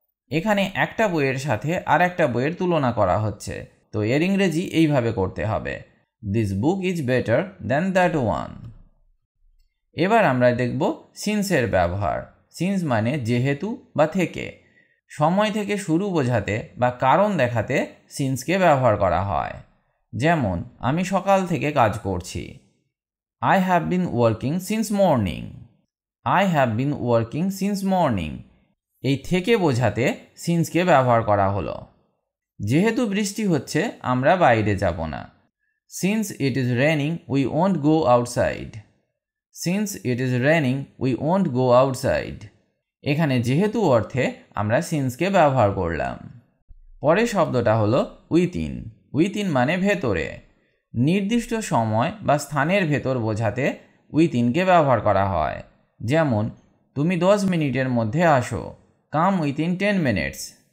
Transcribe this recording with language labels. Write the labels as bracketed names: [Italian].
[Bangla] এখানে একটা বইয়ের সাথে আর একটা বইয়ের তুলনা করা হচ্ছে, তো এর ইংরেজি এইভাবে করতে হবে, [English] This book is better than that one. [Bangla] এবার আমরা দেখব সিন্সের ব্যবহার। সিন্স মানে যেহেতু বা থেকে। সময় থেকে শুরু বোঝাতে বা কারণ দেখাতে সিন্সকে ব্যবহার করা হয়, যেমন আমি সকাল থেকে কাজ করছি, [English] I have been working since morning. I have been working since morning. [Bangla] এই থেকে বোঝাতে সিন্সকে ব্যবহার করা হলো। যেহেতু বৃষ্টি হচ্ছে আমরা বাইরে যাব না। [English] Since it is raining we won't go outside. Since it is raining we won't go outside. [Bangla] এখানে যেহেতু অর্থে আমরা সিন্সকে ব্যবহার করলাম। পরের শব্দটা হলো উইথিন। উইথিন মানে ভেতরে। নির্দিষ্ট সময় বা স্থানের ভেতর বোঝাতে উইথিনকে ব্যবহার করা হয়। যেমন তুমি 10 মিনিটের মধ্যে আসো। [English] Come within 10 minutes.